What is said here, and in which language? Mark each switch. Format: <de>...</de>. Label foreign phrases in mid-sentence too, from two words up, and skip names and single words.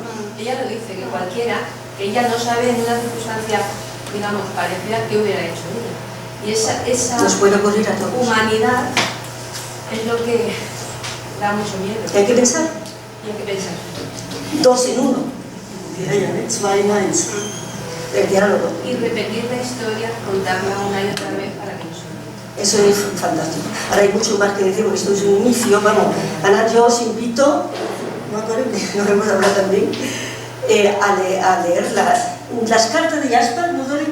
<es>Ella lo dice, que cualquiera, que ella no sabe en una circunstancia, digamos, parecida, qué hubiera hecho ella. Y esa nos puede ocurrir a todos. Humanidad es lo que da mucho miedo. ¿Qué hay que pensar? Y hay que pensar. Dos en uno.</es> <de>Zwei in eins.</de> <es>El diálogo. Y repetir la historia, contarla una y otra vez para que nos olvide. Eso es fantástico. Ahora hay mucho más que decir porque esto es un inicio. Vamos, Ana, yo os invito, no hemos hablado también, a leer las cartas de Jaspers, ¿no, Dori?</es>